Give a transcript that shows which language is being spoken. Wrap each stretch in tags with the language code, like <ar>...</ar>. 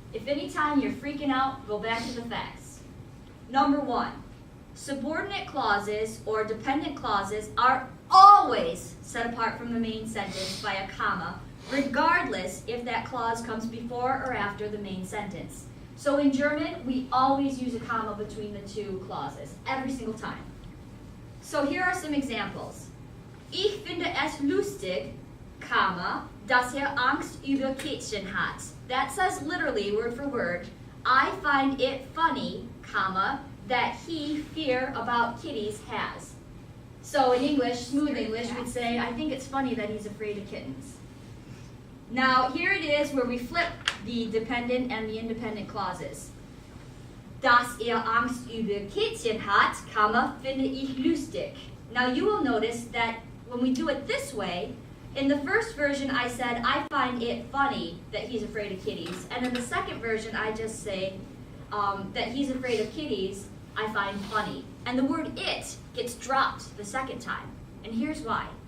<en>If any time you're freaking out, go back to the facts. Number one, subordinate clauses or dependent clauses are always set apart from the main sentence by a comma, regardless if that clause comes before or after the main sentence. So in German, we always use a comma between the two clauses, every single time. So here are some examples.</en> <de>Ich finde es lustig, comma, dass Angst über Kätzchen hat.</de> <en>That says literally, word for word, I find it funny, comma, that he fear about kitties has. So in English, smooth English, we'd say, I think it's funny that he's afraid of kittens. Now, here it is where we flip the dependent and the independent clauses.</en> <de>Dass Angst über Kätzchen hat, comma, finde ich lustig.</de> <en>Now, you will notice that when we do it this way, in the first version I said, I find it funny that he's afraid of kitties. And in the second version, I just say that he's afraid of kitties, I find funny. And the word it gets dropped the second time. And here's why.</en>